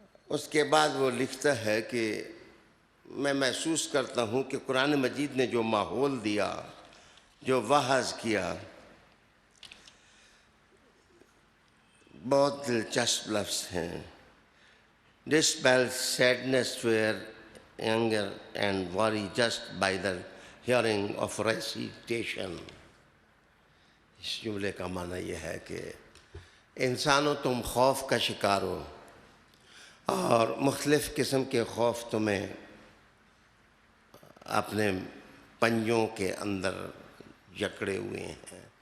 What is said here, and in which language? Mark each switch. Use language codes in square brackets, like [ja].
[ur] اس کے بعد وہ لکھتا ہے کہ میں محسوس کرتا ہوں کہ قرآن مجید نے جو ماحول دیا، جو وعظ کیا، بہت دلچسپ لفظ ہیں. [en] Dispel sadness, fear, anger and worry just by the hearing of recitation. [ur] اس جملے کا معنی یہ ہے کہ انسانوں تم خوف کا شکار ہو، اور مختلف قسم کے خوف تمہیں اپنے پنجوں کے اندر جکڑے ہوئے ہیں.